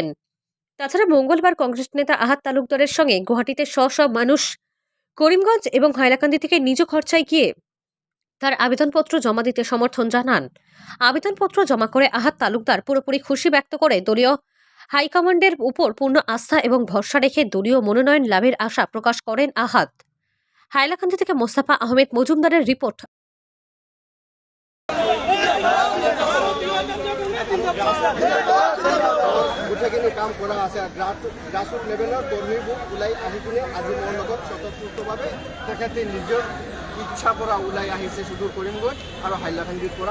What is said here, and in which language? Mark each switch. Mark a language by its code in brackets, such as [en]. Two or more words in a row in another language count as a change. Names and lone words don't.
[bn] তাছাড়া মঙ্গলবার কংগ্রেস নেতা আহাদ তালুকদারের সঙ্গে গুয়াহাটিতে মানুষ করিমগঞ্জ এবং হাইলাকান্দি থেকে নিজ খরচায় গিয়ে তার আবেদনপত্র জমা দিতে সমর্থন জানান। আবেদনপত্র জমা করে আহাদ তালুকদার পুরোপুরি খুশি ব্যক্ত করে দলীয় হাইকমান্ডের উপর পূর্ণ আস্থা এবং ভরসা রেখে দলীয় মনোনয়ন লাভের আশা প্রকাশ করেন আহাদ। হাইলাকান্দি থেকে মোস্তাফা আহমেদ মজুমদারের রিপোর্ট। [as] গোটেইখিনি কাম কৰা আছে। [en] grassroot levelৰ [as] কৰ্মীবোৰ ওলাই আহি কিনে আজি মোৰ লগত স্বতঃস্ফূৰ্তভাৱে তেখেতে নিজৰ ইচ্ছাৰ পৰা ওলাই আহিছে সুদূৰ কৰিমগঞ্জ আৰু হাইলাকান্দিৰ পৰা।